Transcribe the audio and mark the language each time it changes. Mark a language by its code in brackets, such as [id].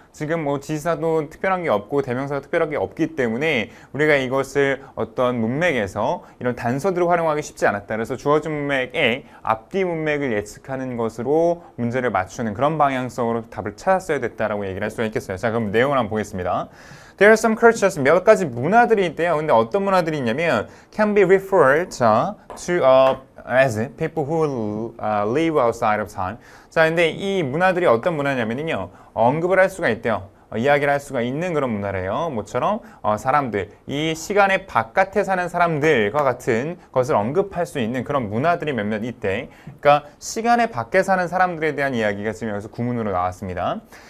[ko] 지금 뭐 지사도 특별한 게 없고 대명사도 특별한 게 없기 때문에 우리가 이것을 어떤 문맥에서 이런 단서들을 활용하기 쉽지 않았다. 그래서 주어진 문맥에 앞뒤 문맥을 예측하는 것으로 문제를 맞추는 그런 방향성으로 답을 찾았어야 됐다라고 얘기를 할 수가 있겠어요. 자, 그럼 내용을 한번 보겠습니다. [en] There are some cultures, [ko] 몇 가지 문화들이 있대요. 근데 어떤 문화들이 있냐면 [en] can be referred to as people who live outside of time. [ko] 자, 근데 이 문화들이 어떤 문화냐면요, 언급을 할 수가 있대요. 이야기를 할 수가 있는 그런 문화래요. 뭐처럼 사람들, 이 시간의 바깥에 사는 사람들과 같은 것을 언급할 수 있는 그런 문화들이 몇몇 있대. 그러니까 시간의 밖에 사는 사람들에 대한 이야기가 지금 여기서 구문으로 나왔습니다.